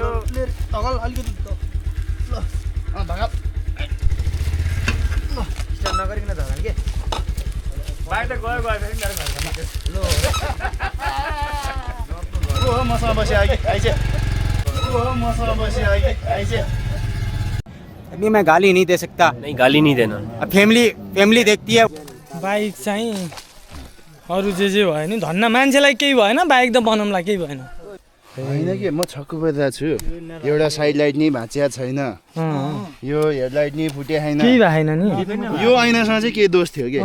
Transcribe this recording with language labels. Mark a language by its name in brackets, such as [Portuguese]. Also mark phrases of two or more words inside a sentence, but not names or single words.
[Nepali] तगल अलिकति ल धगल स्टार्ट नगरिकन झगडा के बाइक त गयो गयो फेरि मेरो घरमा ओ मसँग बसी आइज ओ मसँग बसी आइज [Hindi] अभी मैं गाली नहीं दे सकता। नहीं गाली नहीं देना अब फैमिली देखती है। [Nepali] बाइक चाहिँ अरू जे भयो नि धन्न मान्छेलाई केही भएन बाइक त बनाउँला केही भएन होइन कि म छक्क परिरहेको छु एउटा साइड लाइट नि भाँचिया छैन यो हेडलाइट नि फुटे छैन केही भएन नि यो ऐनासँग चाहिँ केही दोष थियो कि